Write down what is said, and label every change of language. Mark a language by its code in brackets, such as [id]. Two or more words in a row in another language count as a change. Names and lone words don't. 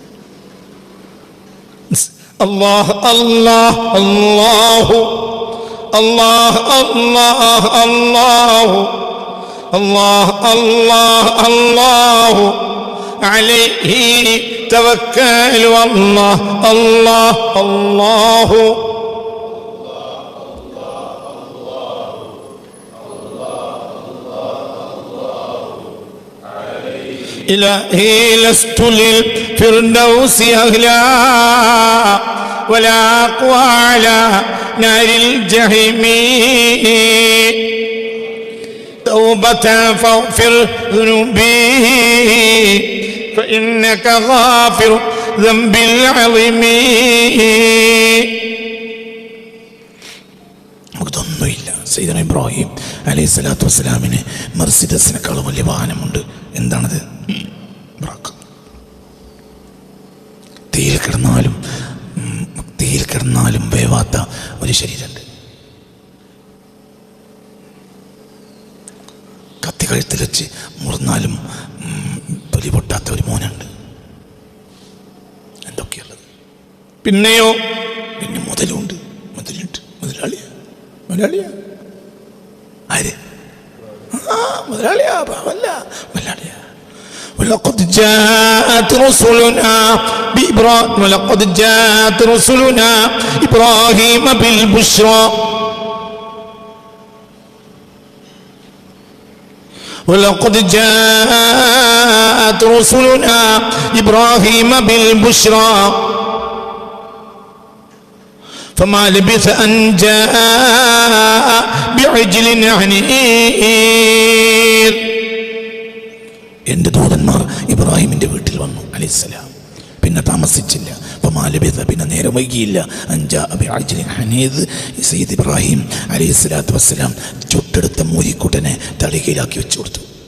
[ar] الله الله الله الله الله الله الله الله الله عليه توكلوا الله الله الله إلهي لست للفردوس أهلا ولا أقوى على نار الجحيم توبة فاغفر ذنوبي فإنك غافر ذنب العظيم. [ml] നമുക്കിതൊന്നുമില്ല. സയ്യിദന ഇബ്രാഹിം [ar] عليه الصلاة والسلام [ml] മെർസിഡസിനേക്കാളും വലിയ വാഹനമുണ്ട്. എന്താണത്? തീയിൽ കിടന്നാലും വേവാത്ത ഒരു ശരീരമുണ്ട്. കത്തി കഴുത്തിൽ വെച്ച് മുറിഞ്ഞാലും തൊലി പൊട്ടാത്ത ഒരു മോനുണ്ട്. എന്തൊക്കെയുള്ളത്? പിന്നെയോ പിന്നെ മുതലുണ്ട്. മുതലാളിയാ ആര്? മുതലാളിയാ, പാവല്ല മുതലാളിയാ. [ar] ولقد جاءت رسلنا إبراهيم بالبشرى ولقد جاءت رسلنا إبراهيم بالبشرى فما لبث أن جاء بعجل حنيذ. [ml] എൻ്റെ ദൂതന്മാർ ഇബ്രാഹിമിൻ്റെ വീട്ടിൽ വന്നു അലൈഹിസ്സലാം. പിന്നെ താമസിച്ചില്ല. ഫമാലബിഥ, പിന്നെ നേരം വൈകിയില്ല. [ar] أن جاء بعجل حنيذ. [ml] സയ്യിദ് ഇബ്രാഹിം [ar] عليه الصلاة والسلام [ml] ചുട്ടെടുത്ത മൂരിക്കുട്ടനെ തളികയിലാക്കി വെച്ചു കൊടുത്തു.